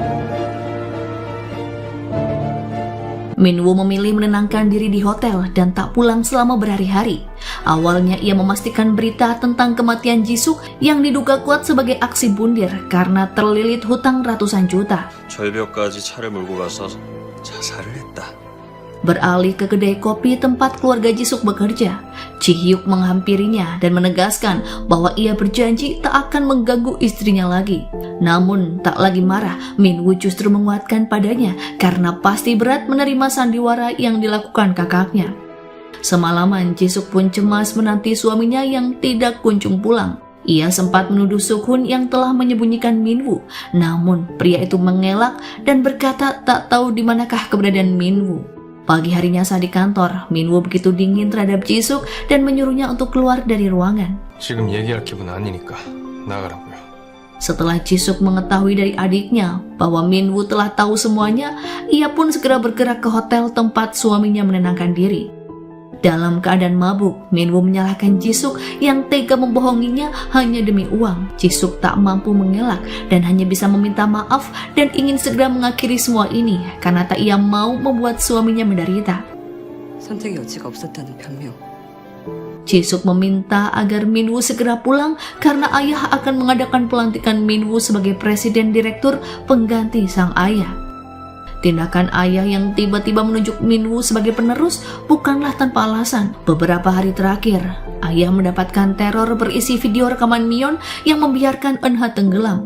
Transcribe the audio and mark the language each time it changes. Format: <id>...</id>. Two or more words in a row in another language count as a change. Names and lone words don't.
<id>Minwoo memilih menenangkan diri di hotel dan tak pulang selama berhari-hari. Awalnya ia memastikan berita tentang kematian Jisuk yang diduga kuat sebagai aksi bundir karena terlilit hutang ratusan juta.</id> <ko>절벽까지 차를 몰고 가서 자살을 했다.</ko> <id>Beralih ke kedai kopi tempat keluarga Jisuk bekerja, Ji-hyuk menghampirinya dan menegaskan bahwa ia berjanji tak akan mengganggu istrinya lagi. Namun tak lagi marah, Minwoo justru menguatkan padanya karena pasti berat menerima sandiwara yang dilakukan kakaknya. Semalaman Jisuk pun cemas menanti suaminya yang tidak kunjung pulang. Ia sempat menuduh Sukun yang telah menyembunyikan Minwoo, namun pria itu mengelak dan berkata tak tahu di manakah keberadaan Minwoo. Pagi harinya saat di kantor, Minwoo begitu dingin terhadap Jisuk dan menyuruhnya untuk keluar dari ruangan.</id> <ko>지금 얘기할 기분 아니니까 나가라고요.</ko> <id>Setelah Jisuk mengetahui dari adiknya bahwa Minwoo telah tahu semuanya, ia pun segera bergerak ke hotel tempat suaminya menenangkan diri. Dalam keadaan mabuk, Minwoo menyalahkan Jisuk yang tega membohonginya hanya demi uang. Jisuk tak mampu mengelak dan hanya bisa meminta maaf dan ingin segera mengakhiri semua ini karena tak ia mau membuat suaminya menderita.</id> <ko>선택의 여지가 없었다는 변명.</ko> <id>Jisuk meminta agar Minwoo segera pulang karena ayah akan mengadakan pelantikan Minwoo sebagai presiden direktur pengganti sang ayah. Tindakan ayah yang tiba-tiba menunjuk Minwoo sebagai penerus bukanlah tanpa alasan. Beberapa hari terakhir, ayah mendapatkan teror berisi video rekaman Myeon yang membiarkan Eunha tenggelam.</id>